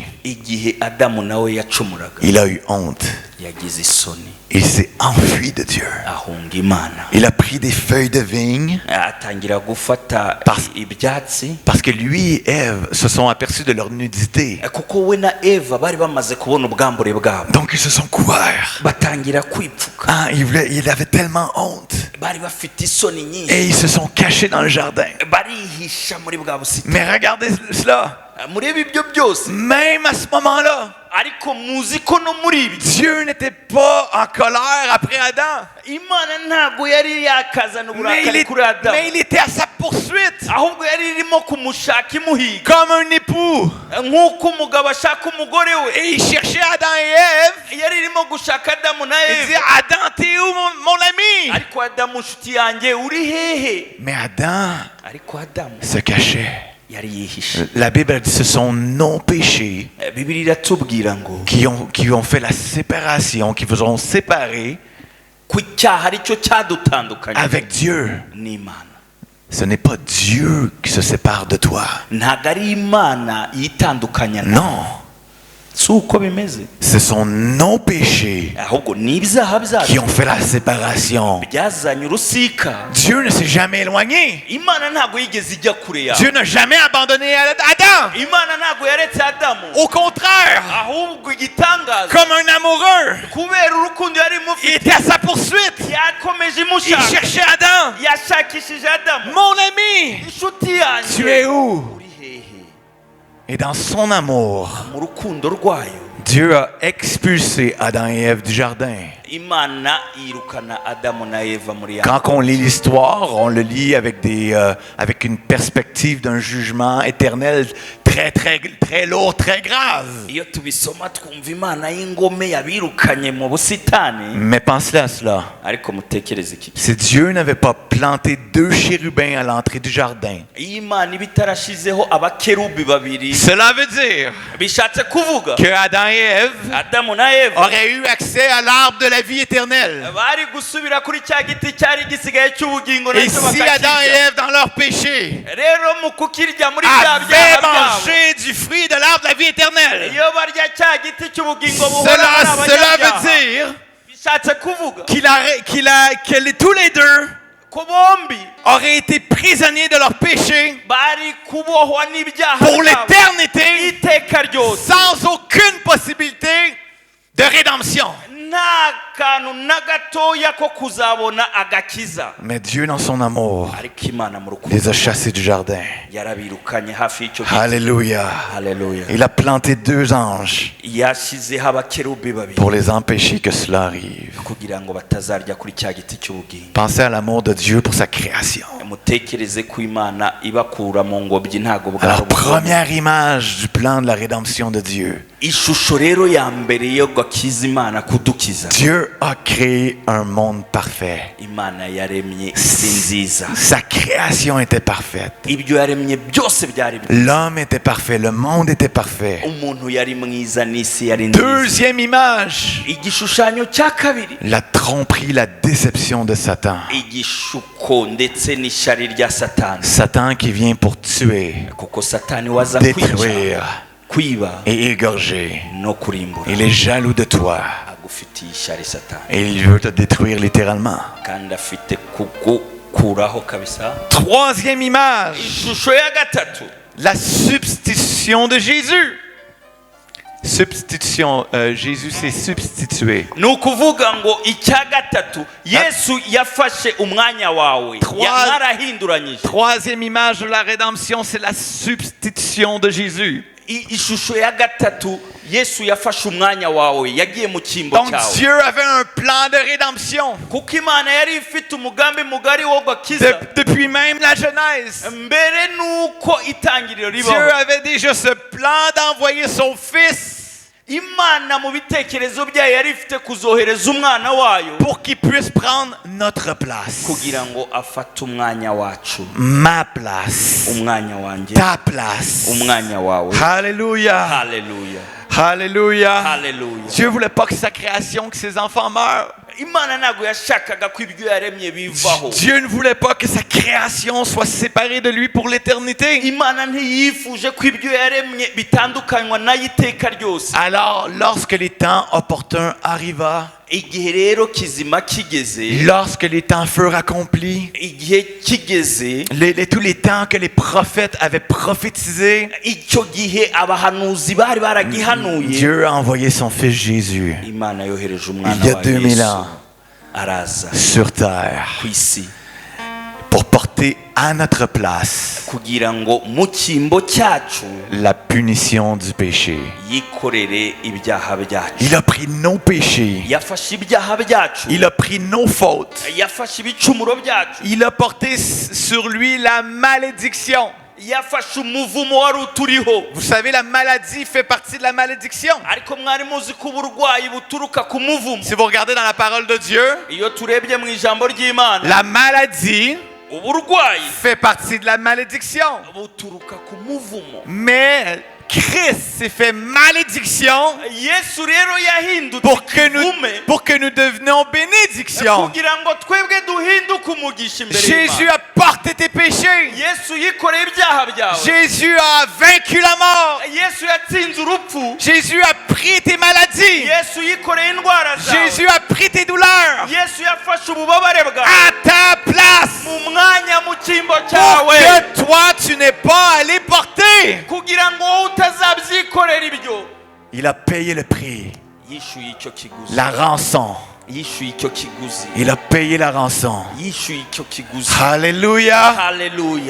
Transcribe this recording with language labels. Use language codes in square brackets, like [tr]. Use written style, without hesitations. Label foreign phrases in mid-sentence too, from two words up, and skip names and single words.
[rw] igihe Adamu nawe yacumuraga [fr] il a eu honte. [rw] yagize isoni, [fr] Il s'est enfui de Dieu. [rw] ahunga Imana. [fr] Il a pris des feuilles de vigne [rw] atangira gufata [fr] Parce- [rw] ibyatsi, [fr] parce que lui et Ève se sont aperçus de leur nudité. [rw] kuko we na Eva bari bamaze kubona ubwambure bwabo. [fr] Donc ils se sont couverts. [rw] batangira kwipfuka. [fr] Ah, il avait tellement honte. [rw] bari bafite isoni nyinshi. [fr] Et ils se sont cachés dans le jardin. [rw] barihisha muri bwa busitani. [fr] Mais regardez cela. [rw] murebe ibyo byose. [fr] Même à ce moment-là, [rw] ariko muzi ko no muri ibi [fr] Dieu n'était pas en colère après Adam. [rw] Imana ntabwo yari yakazana uburakari kuri Adamu, [fr] Mais il était à sa poursuite. [rw] ahubwo yari irimo kumushaka imuhiga, [fr] Comme un époux. [rw] nk'uko umugabo ashaka umugore we. [fr] Et il cherchait Adam et Ève. [rw] yari irimo gushaka Adamu na [fr] Il disait, [rw] Eva. [fr] Adam, t'es où mon ami? [rw] ariko Adamu nshuti yanjye uri hehe? [fr] Mais Adam [rw] ariko Adamu [fr] se cachait. [rw] yari yihishe. [fr] La Bible a dit ce sont nos péchés [rw] Bibiliya iratubwira ngo [fr] qui ont fait la séparation, qui vous ont séparés [rw] ku cyaha aricyo cyadutandukanye [fr] avec Dieu. [rw] n'Imana. [fr] Ce n'est pas Dieu qui se sépare de toi. [rw] ntabwo ari Imana yitandukanya nawe. [fr] Non, [rw] si uko bimeze, [fr] ce sont nos péchés [rw] ahubwo ni ibyaha [fr] qui [rw] byacu [fr] ont fait la séparation. [rw] byazanye urusika. [fr] Dieu ne s'est jamais éloigné. [rw] Imana ntabwo yigeze ijya kure yawe. [fr] Dieu n'a jamais abandonné Adam. [rw] Imana ntabwo yaretse Adamu, [fr] Au contraire, [rw] ahubwo igitangaza [fr] comme un amoureux, [rw] kubera urukundo yari [fr] il [rw] imufite [fr] était à sa poursuite. [rw] yakomeje [fr] Il [rw] imushaka. [fr] cherchait Adam. [rw] yashakishije Adamu. [fr] Mon ami, [rw] inshuti [fr] tu [rw] yanjye [fr] es où? [rw] uri hehe? [fr] Et dans son amour, [rw] mu rukundo rwayo [fr] Dieu a expulsé Adam et Ève du jardin. [rw] Imana yirukana Adamu na Eva muri ya. [fr] Quand on lit l'histoire, on le lit avec une perspective d'un jugement éternel très lourd, très grave. [rw] iyo tubisoma twumva Imana y'ingome yabirukanye mu busitani, [fr] Mais pensez à cela. [rw] ariko mutekereze iki. [fr] Si Dieu n'avait pas planté 2 chérubins à l'entrée du jardin, [rw] iyo Imana iba itarashizeho abakerubi babiri, [fr] cela veut dire [rw] bishatse kuvuga [fr] que Adam et Ève [rw] Adamu na Eva [fr] auraient eu accès à l'arbre de la vie éternelle. [rw] bari gusubira kuri cya giti cyari gisigaye cy'ubugingo [fr] Et [rw] nacyo [fr] si Adam et [rw] bakakirya. [fr] Ève, dans leur péché, [rw] rero mu kukirya muri bya [fr] avaient [rw] byaha byabo, [fr] mangé du fruit de l'arbre de la vie éternelle, [rw] iyo barya cya giti cy'ubugingo buhoraho [fr] cela veut [rw] n'abanyabyaha, [fr] dire [rw] bishatse kuvuga [fr] que tous les deux [rw] ko bombi [fr] auraient été prisonniers de leur péché [rw] bari kubohwa n'ibyaha [fr] pour [rw] byabo [fr] l'éternité [rw] iteka ryose, [fr] sans aucune possibilité de rédemption. [rw] nta kantu na gatoya ko kuzabona agakiza. [fr] Mais Dieu, dans son amour, [rw] ariko Imana mu rukundo [fr] les a chassés du jardin. [rw] yarabirukanye hafi y'icyo giti. [fr] Alléluia. [rw] Haleluya. [fr] Il a planté 2 anges [rw] yashyizeho abakerubi babiri [fr] pour les empêcher que cela arrive. [rw] kugira ngo batazarya kuri cya giti cy'ubugingo. [fr] Pensez à l'amour de Dieu pour sa création. [rw] mutekereze ko imana ibakura mu ngobyi ntago bwari [fr] Alors, [rw] ubugome. [fr] première image du plan de la rédemption de Dieu. [rw] ishusho rero ya mbere yo gakiza imana kudukiza. [fr] Dieu a créé un monde parfait. [rw] Imana yaremye isi nziza. [fr] Sa création était parfaite. [rw] Ibyo yaremye byose byari byiza. [fr] L'homme était parfait, le monde était parfait. [rw] Umuntu yari mwiza n'isi yari nziza. [fr] Deuxième image, [rw] igishushanyo cya kabiri, [fr] la tromperie, la déception de Satan. [rw] igishuko ndetse n'ishyari rya satani. [fr] Satan qui vient pour tuer, [rw] kuko satani waza kwica, [fr] détruire [rw] kwiba [fr] et égorger. [rw] no kurimbura. [fr] Il est jaloux de toi [rw] agufitiye ishyari satani [fr] et il veut te détruire littéralement. [rw] kandi afite kugukuraho kabisa. [fr] Troisième image, [rw] ishusho ya gatatu, [fr] la substitution de Jésus. Substitution, Jésus s'est substitué. [rw] ni ukuvuga ngo icya gatatu yesu yafashe umwanya wawe, mwarahinduranyije. [fr] Troisième image de la rédemption, c'est la substitution de Jésus. [rw] ishusho ya gatatu, yesu yafashe umwanya wawe, yagiye mu cyimbo [fr] Donc [rw] cyawe. [fr] Dieu avait un plan de rédemption. [rw] kuko imana yari ifite umugambi mugari wo gakiza [fr] Depuis même la Genèse. [rw] mbere nuko itangiriro [fr] Dieu [rw] ribaho. [fr] avait déjà ce plan d'envoyer son Fils [rw] imana mu bitekerezo byayo yari ifite kuzohereza umwana wayo [fr] pour qu'il puisse prendre notre place. [rw] kugira ngo afate umwanya wacu, [fr] Ma place. [rw] umwanya wanjye, [fr] Ta place. [rw] umwanya wawe. [fr] Alléluia. [rw] Haleluya, [fr] Alléluia. [rw] haleluya. [fr] Dieu voulait pas que sa création, que ses enfants meurent. [rw] imana ntabwo yashakaga ko ibyo yaremye bivaho. [fr] Dieu ne voulait pas que sa création soit séparée de lui pour l'éternité. [rw] imana ntiyifuje ko ibyo yaremye bitandukanywa nayo iteka ryose. [fr] Alors, lorsque les temps opportuns arriva, [rw] igihe rero kizima kigeze, [fr] lorsque les temps furent accomplis, [rw] igihe kigeze, [fr] tous les temps que les prophètes avaient prophétisé, [rw] icyo gihe abahanuzi bari baragihanuye, [fr] Dieu a envoyé son Fils Jésus [rw] imana yohereje [fr] il y [rw] umwana [fr] a [rw] wa [fr] 2000 [rw] yesu [fr] ans [rw] araza [fr] sur terre [rw] ku isi [fr] pour porter à notre place [rw] kugira ngo mu cyimbo cyacu [fr] la punition du péché. [rw] yikorere ibyaha byacu. [fr] Il a pris nos péchés, [rw] yafashe ibyaha byacu, [fr] il a pris nos fautes, [rw] yafashe ibicumuro byacu, [fr] il a porté sur lui la malédiction. [rw] yafashe umuvumo wari uturiho. [fr] Vous savez, la maladie fait partie de la malédiction. [rw] ariko mwari muzi ko uburwayi buturuka ku muvumo. [fr] Si vous regardez dans la parole de Dieu, [rw] iyo turebye mu ijambo ry'imana, [fr] la maladie [rw] uburwayi [fr] fait partie de la malédiction. [rw] buturuka ku muvumo. [fr] Mais Christ s'est fait malédiction [rw] yesu rero yahindutse ikivume [fr] pour que nous devenions bénédiction. [rw] kugira ngo twebwe duhinduke umugisha imbere [fr] Jésus [rw] y'Imana. [fr] a porté tes péchés. [rw] yesu yikoreye ibyaha byawe. [fr] Jésus a vaincu la mort. [rw] yesu yatsinze urupfu. [fr] Jésus a pris tes maladies. [rw] yesu yikoreye indwara zawe. [fr] Jésus a pris tes douleurs. [rw] yesu yafashe ububabare bwawe [fr] À ta place. [rw] mu mwanya mu cyimbo [fr] Pour [rw] cyawe, [fr] que toi, tu n'aies pas à les porter. [rw] kugira ngo wowe utazabyikorera ibyo. [fr] Il a payé le prix, [rw] yishyuye icyo kiguzi. [fr] la rançon. [rw] yishyuye icyo kiguzi. [fr] Il a payé la rançon. [rw] yishyuye icyo kiguzi. [fr] Alléluia. [rw] haleluya.